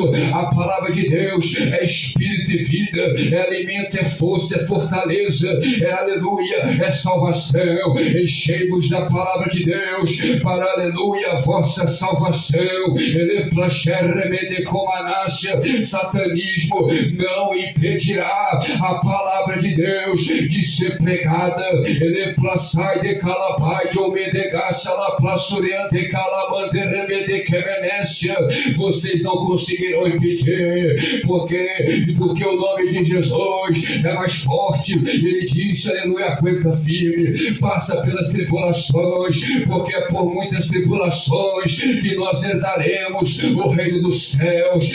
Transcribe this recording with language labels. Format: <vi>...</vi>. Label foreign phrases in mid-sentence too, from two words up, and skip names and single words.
<pt>A palavra de Deus é espírito e vida, é alimento, é força, é fortaleza, é, aleluia, é salvação. Enchei-vos da palavra de Deus para, aleluia, a vossa salvação. Ele placherremede comanácia. Satanismo não impedirá a palavra de Deus de ser pregada. Ele plaçai de calapai de omedegaça la plaçurian de calamante remede quemenécia. Vocês não conseguirão impedir, porque o nome de Jesus é mais forte. Ele disse, aleluia, aguenta firme, passa pelas tribulações, porque é por muitas tribulações que nós herdaremos o reino dos céus.</pt>